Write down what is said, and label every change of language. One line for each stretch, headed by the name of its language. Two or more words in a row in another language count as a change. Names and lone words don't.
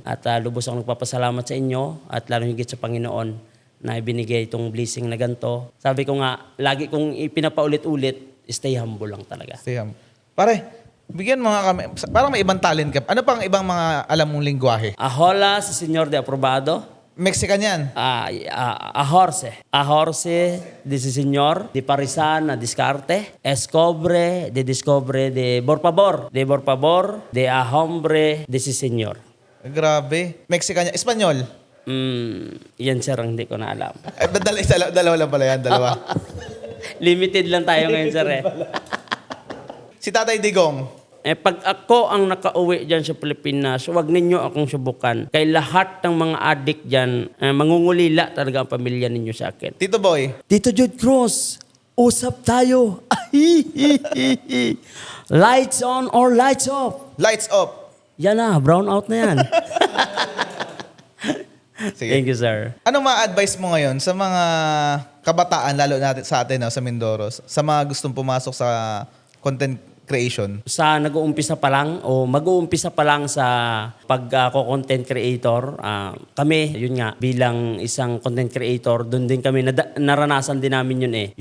Filipino: At lubos akong nagpapasalamat sa inyo at lalo higit sa Panginoon na ibinigay itong blessing na ganito. Sabi ko nga, lagi kong ipinapaulit-ulit,
English: stay humble
Filipino: lang talaga.
English: Stay humble.
Filipino: Pare, bigyan mo nga kami. Parang may ibang talent ka. Ano pang ibang mga alam mong lingwahe? Ahola sa Señor de Aprobado. Mexican yan. Ahorse. Ahorse de si Señor, de Parisan na Discarte, Escobre, de Por favor, de Ahombre, de si Señor. Grabe. Mexican yan. Espanyol. Yan sir, ang hindi ko na alam. Dalawa lang pala yan, dalawa. Limited lang tayo ngayon sir eh. Si Tatay Digong. Pag ako ang nakauwi dyan sa Pilipinas, huwag ninyo akong subukan. Kay lahat ng mga adik dyan, mangungulila talaga ang pamilya ninyo sa akin. Tito Boy. Tito Jude Cruz, usap tayo.
English: Lights on or lights off? Lights off.
Filipino: Yan na, brown out na yan. Sige.
English: Thank you, sir.
Filipino: Anong ma-advise mo ngayon sa mga kabataan, lalo natin sa atin, sa Mindoro, sa mga gustong pumasok sa
English: content creation?
Filipino: Sa nag-uumpisa pa lang o mag-uumpisa pa lang sa pag-
English: content creator,
Filipino: kami, yun nga, bilang isang
English: content creator,
Filipino: doon din kami, naranasan din namin yun eh.